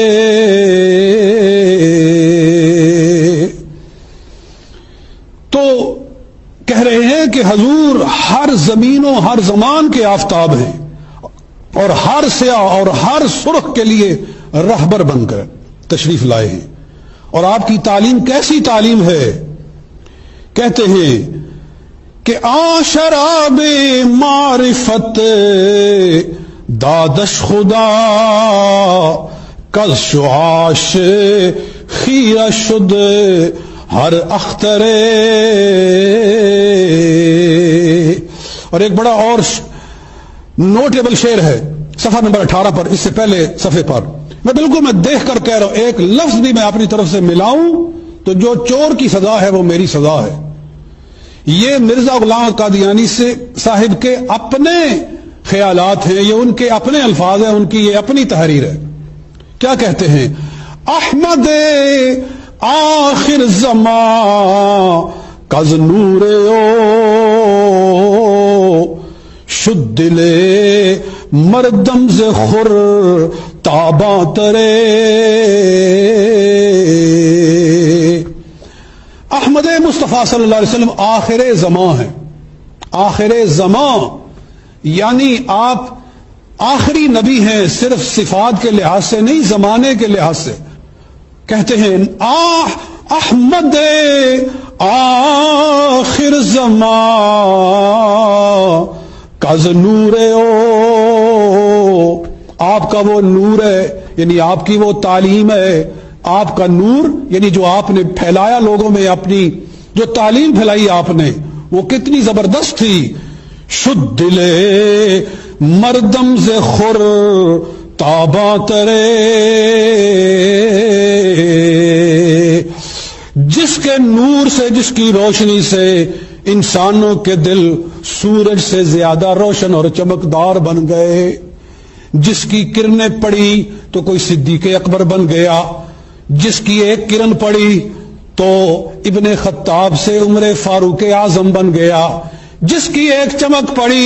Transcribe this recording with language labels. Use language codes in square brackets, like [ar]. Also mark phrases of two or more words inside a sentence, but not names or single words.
[ur] تو کہہ رہے ہیں کہ حضور ہر زمین و ہر زمان کے آفتاب ہیں، اور ہر سیاہ اور ہر سرخ کے لیے رہبر بن کر تشریف لائے ہیں۔ اور آپ کی تعلیم کیسی تعلیم ہے؟ کہتے ہیں کہ [fa] شراب معرفت دادش خدا، کز شعاش خیرہ شد ہر اختر، [ur] اور ایک بڑا اور نوٹیبل شعر ہے صفحہ نمبر 18 پر، اس سے پہلے صفحے پر، میں بالکل میں دیکھ کر کہہ رہا ہوں، ایک لفظ بھی میں اپنی طرف سے ملاؤں تو جو چور کی سزا ہے وہ میری سزا ہے۔ یہ مرزا غلام قادیانی سے صاحب کے اپنے خیالات ہیں، یہ ان کے اپنے الفاظ ہیں، ان کی یہ اپنی تحریر ہے۔ کیا کہتے ہیں؟ [fa] احمد آخر زمان کز نور او شد دل مردم ز خور تاباں ترے، [ur] احمد مصطفیٰ صلی اللہ علیہ وسلم آخر زمان ہے۔ آخر زمان یعنی آپ آخری نبی ہیں، صرف صفات کے لحاظ سے نہیں، زمانے کے لحاظ سے۔ کہتے ہیں [fa] احمد آخر زمان کز نور او، [ur] آپ کا وہ نور ہے، یعنی آپ کی وہ تعلیم ہے، آپ کا نور یعنی جو آپ نے پھیلایا لوگوں میں، اپنی جو تعلیم پھیلائی آپ نے، وہ کتنی زبردست تھی۔ [fa] شد دل مردم ز خور تاباں ترے، [ur] جس کے نور سے، جس کی روشنی سے انسانوں کے دل سورج سے زیادہ روشن اور چمکدار بن گئے، جس کی کرنیں پڑی تو کوئی صدیق اکبر بن گیا، جس کی ایک کرن پڑی تو ابن خطاب سے عمر فاروق اعظم بن گیا، جس کی ایک چمک پڑی